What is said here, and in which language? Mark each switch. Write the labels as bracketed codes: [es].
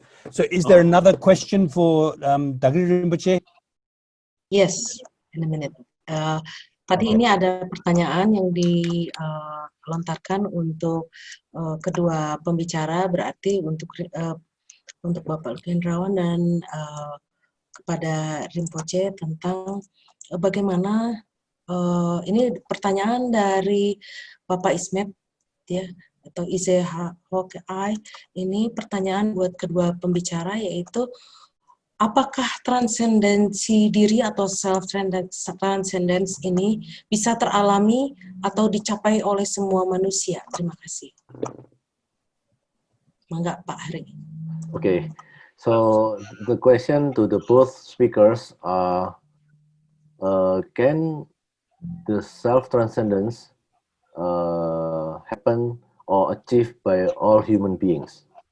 [en] So is there another question for Dagri Rinpoche? Yes, in a minute. [id] Tadi ini ada pertanyaan yang dilontarkan untuk kedua pembicara, berarti untuk Bapak Luki Hendrawan dan kepada Rinpoche tentang bagaimana ini pertanyaan dari Bapak Ismet ya, atau Ise Hokai. Ini pertanyaan buat kedua pembicara, yaitu apakah transendensi diri atau self-transcendence ini bisa teralami atau dicapai oleh semua manusia? Terima kasih. Mangga Pak Hari. [en] Okay, so the question to the both speakers are, can the self-transcendence happen or achieved by all human beings?